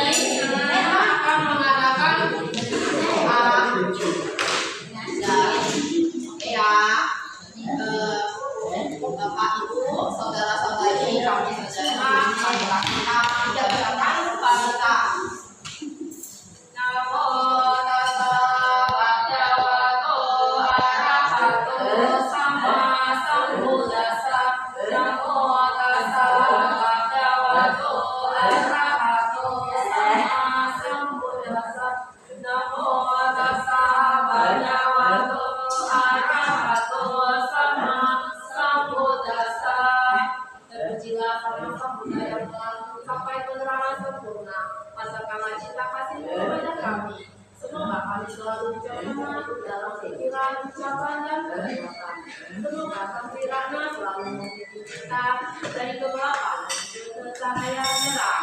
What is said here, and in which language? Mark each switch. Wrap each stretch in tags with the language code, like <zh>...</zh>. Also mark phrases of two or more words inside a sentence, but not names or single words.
<id>Kita akan mengadakan doa. Oke ya. Bapak Ibu, saudara-saudari kami sejalan, saudara kita menjalankan Paramita.</id> <pi>Namo tassa bhagavato arahato sama sambuddhassa. Namo tassa bhagavato arahato sama sambuddhassa. Namo tassa bhagavato arahato sama sambuddhassa.</pi> <id>Terpujilah sama Buddha yang telah sampai penerangan sempurna. Pasangkanlah cinta kasih kepada kami. Semoga kami selalu bijaksana dalam pikiran, ucapan, dan perbuatan. Semoga Sang Pirana selalu membimbing kita dari kegelapan ke cahaya merah.</id>